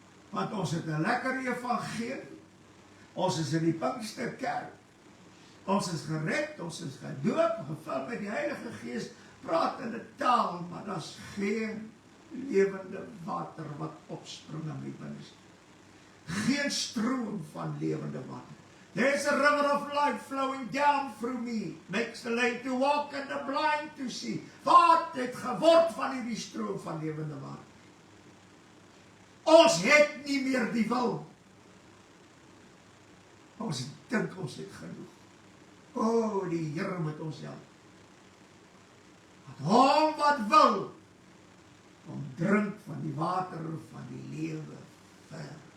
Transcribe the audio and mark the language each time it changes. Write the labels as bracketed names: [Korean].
[Afrikaans] Want ons het 'n lekker evangelie. Ons is in die Pinksterkerk. Ons is gered, ons is gedoop, gevul met die Heilige Gees, praat in 'n taal, maar daar's geen lewende water wat opspring in my binneste. Geen stroom van lewende water. [English] There's a river of life flowing down through me, makes the lame to walk and the blind to see. [Afrikaans] Wat het geword van hierdie stroom van lewende water? Ons het nie meer die wil. Ons dink ons het genoeg. O, die Here moet ons help. Want hom wat wil, om drink van die water van die lewe ver.